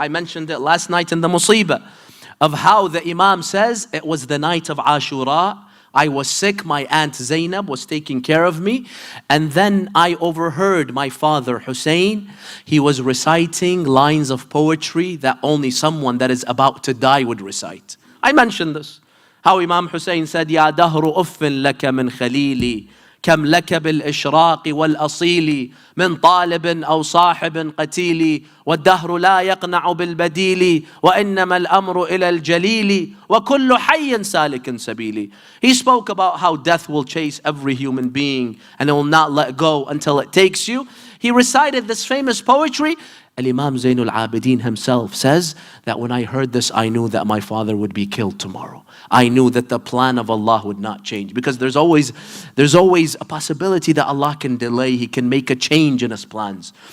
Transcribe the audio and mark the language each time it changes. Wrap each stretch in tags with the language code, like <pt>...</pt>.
<en>I mentioned it last night in the Musibah, of how the Imam says, it was the night of Ashura. I was sick, my aunt Zainab was taking care of me, and then I overheard my father Husain. He was reciting lines of poetry that only someone that is about to die would recite. I mentioned this, how Imam Husain said,</en> <ar>Ya dahru uffin laka min khalili, كم لك بالإشراق والأصيل من طالب أو صاحب قتيل والدهر لا يقنع بالبديل وإنما الأمر إلى الجليل وكل حي سالك سبيلي.</ar> <en>He spoke about how death will chase every human being and it will not let go until it takes you. He recited this famous poetry. Al-Imam Zainul Abidin himself says that when I heard this, I knew that my father would be killed tomorrow. I knew that the plan of Allah would not change, because there's always a possibility that Allah can delay. He can make a change in His plans.</en>